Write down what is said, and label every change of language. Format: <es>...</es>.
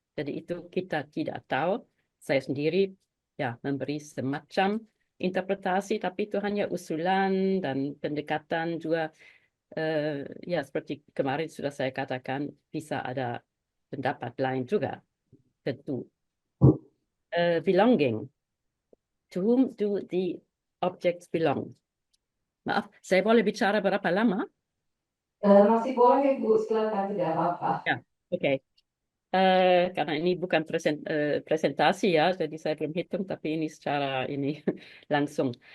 <id>Jadi itu kita tidak tahu. Saya sendiri ya memberi semacam interpretasi, tapi itu hanya usulan dan pendekatan juga. Ya seperti kemarin sudah saya katakan, bisa ada pendapat lain juga, tentu.</id> <en>Belonging. To whom do the objects belong?</en> <id>Maaf, saya boleh bicara berapa lama? Masih boleh Bu, silakan, tidak apa-apa. Ya, oke. Karena ini bukan presentasi ya, jadi saya belum hitung, tapi ini secara ini langsung.</id>